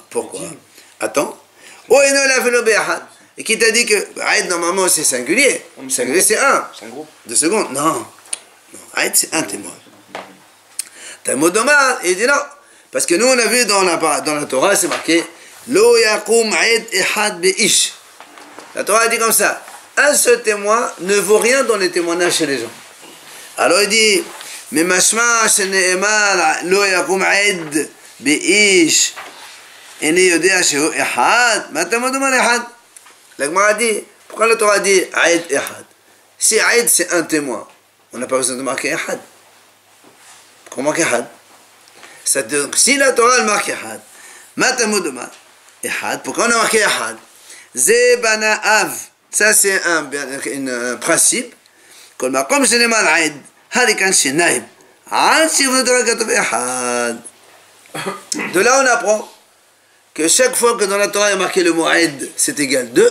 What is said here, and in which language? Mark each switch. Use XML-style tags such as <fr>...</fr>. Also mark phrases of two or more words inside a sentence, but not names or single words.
<fr>Pourquoi? Attends. Et qui t'a dit que aid normalement c'est singulier? Singulier c'est 1. C'est un groupe. 2 secondes? Non. Aid c'est 1 témoin.</fr> <he>תלמוד לומר,</he> <fr>il dit non. Parce que nous on a vu dans la Torah, c'est marqué</fr> <he>לא יקום עד אחד באיש.</he> <fr>La Torah dit comme ça, un seul témoin ne vaut rien dans les témoignages chez les gens. Alors il dit, mais</fr> <he>ממשמע שנאמר לא יקום עד באיש איני יודע שהוא אחד, מה תלמוד לומר אחד.</he> <fr>La Gemara dit, pourquoi la Torah dit</fr> <he>עד אחד?</he> <fr>Si aid c'est 1 témoin, on n'a pas besoin de marquer ehad. Pourquoi marquer ehad? Donc si la Torah marque ehad,</fr> <he>מה תלמוד לומר אחד,</he> <fr>pourquoi on a marqué ehad?</fr> <he>זה בנה אב,</he> <fr>ça c'est un principe. De là on apprend que chaque fois que dans la Torah il y a marqué le mot aid, c'est égal 2.</fr>